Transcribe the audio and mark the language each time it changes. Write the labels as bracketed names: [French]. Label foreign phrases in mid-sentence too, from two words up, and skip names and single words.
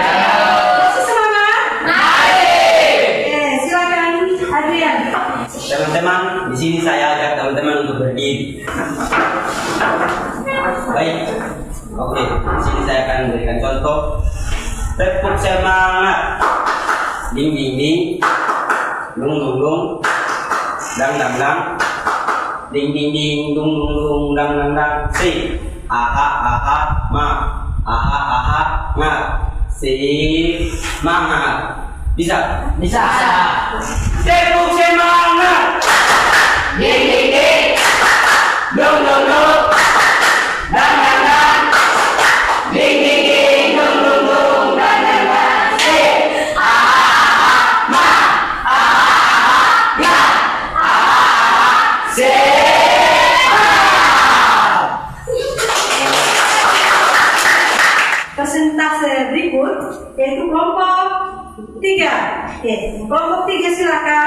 [Indonesian] Masih semangat? Oke, silakan Adrian. Teman-teman, di sini saya ajak teman-teman untuk berdiri. Baik. Oke, di sini saya akan memberikan contoh. Tepuk semangat. Ding ding ding. Dung dung dung. Dang dang dang. Ding ding ding. Dung dung dung. Dang dang dang. Si. Aha aha ma. Aha aha ma. Si. Semangat. Bisa? Bisa. Tepuk semangat. Ding ding ding. Dung dung dung. Dang dang dang. Ding ding ding. Dung dung dung. Dang dang dang. Si. Ah ma. Ah ya. Ah si. Persentase berikut yaitu kelompok 3. Oke, kelompok 3 silakan.